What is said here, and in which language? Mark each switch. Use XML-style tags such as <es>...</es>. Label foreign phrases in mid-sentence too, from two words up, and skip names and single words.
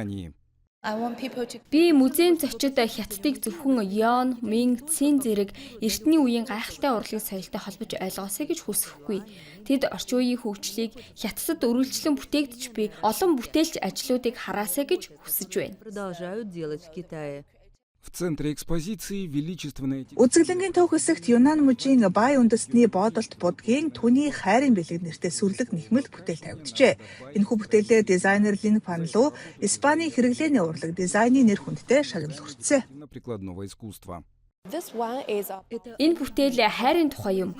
<mn>Би музейн зочид хятадыг зөвхөн Йон, Минг, Цин зэрэг эртний үеийн гайхалтай урлагийн соёлтой холбож ойлгосоо гэж хүсэхгүй. Тэд орчин үеийн хөгжлийг хятадд өргөлжлөн бүтээгдэж буй олон бүтээлч ажлуудыг хараасаа гэж хүсэж байна.</mn> <ru>Продолжают делать в Китае. В центре экспозиции величественная</ru> <mn>Үзэсгэлэнгийн төв хэсэгт Юнан мужийн бай үндэстний боодолт будгийн түүний хайрын бэлэг нэртэй сүрлэг нэхмэл бүтээл тавигджээ. Энэхүү бүтээлээр дизайнер Лин Фанлу Испаний хэрэглээний урлаг дизайны нэр хүндтэй шагнал хүртсэн.</mn> <ru>прикладного искусства.</ru> <mn>Энэ бүтээл хайрын тухай юм.</mn>